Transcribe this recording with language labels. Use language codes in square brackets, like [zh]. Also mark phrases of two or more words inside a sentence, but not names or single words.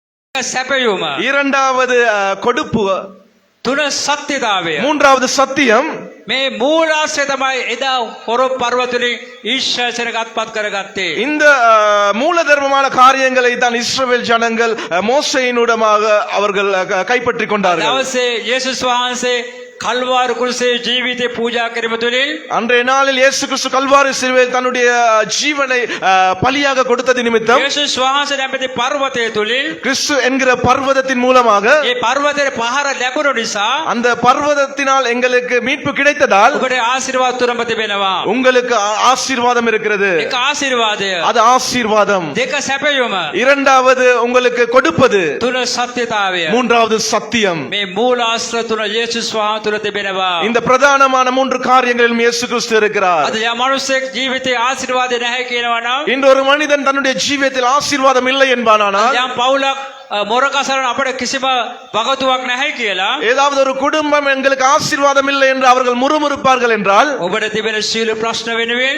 [si] සැපයුම. [ta] இரண்டாவது கொடுப்பு, [si] තුන සත්‍යතාවය. [ta] மூன்றாவது சத்தியம். [si] මේ මූලාශ්‍රය තමයි එදා හොරොප් පර්වතවලින් ඊශ්වරයට අත්පත් කරගත්තේ. [ta] இந்த மூலதர்மமான காரியங்களை தான் இஸ்ரவேல் ஜனங்கள் மோசேயினூடமாக அவர்கள் கைப்பற்றி கொண்டார்கள். [si] දවසේ යේසුස් වහන්සේ කල්වාරි කුරුසේ ජීවිතේ පූජා කිරීම තුළින් [ta] அன்றைய நாளில் இயேசு கிறிஸ்து கல்வாரி சிலுவையில் தன்னுடைய ஜீவனை பலியாக கொடுத்தது நிமித்தம் [si] යේසුස් වහන්සේ නැමැති පර්වතය තුළින් [ta] கிறிஸ்து என்கிற பர்வதத்தின் மூலமாக [si] ඒ පර්වතයේ පහර ලැබුණු නිසා [ta] அந்த பர்வதத்தினால் எங்களுக்கு மீட்பு கிடைத்ததால் [si] ඔබට ආශිර්වාද තුනම තිබෙනවා. [ta] உங்களுக்கு ஆசீர்வாதம் இருக்கிறது. [si] එක ආශිර්වාදය, [ta] அது ஆசீர்வாதம். [si] දෙක සැපයුම, [ta] இரண்டாவது உங்களுக்கு கொடுப்பது, [si] තුන සත්‍යතාවය. [ta] மூன்றாவது சத்தியம். [si] මේ මූලාශ්‍රය තුන යේසුස් වහන්සේ තුල තිබෙනවා. [ta] இந்த பிரதானமான மூன்று காரியங்களிலும் இயேசு கிறிஸ்து இருக்கிறார். [si] අද යා මනුස්සයෙක් ජීවිතේ ආශිර්වාද නැහැ කියනවා නම්, [ta] இன்று ஒரு மனிதன் தன்னுடைய ஜீவியத்தில் ஆசீர்வாதம் இல்லை என்பானானால், [si] යම් පවුලක් මොරකසරන අපිට කිසිම වගතුවක් නැහැ කියලා [ta] ஏதாவது ஒரு குடும்பம் எங்களுக்கு ஆசீர்வாதம் இல்லை என்று அவர்கள் முறுமுறுப்பார்கள் என்றால், [si] ඔබට තිබෙන සීල ප්‍රශ්න වෙනුවෙන්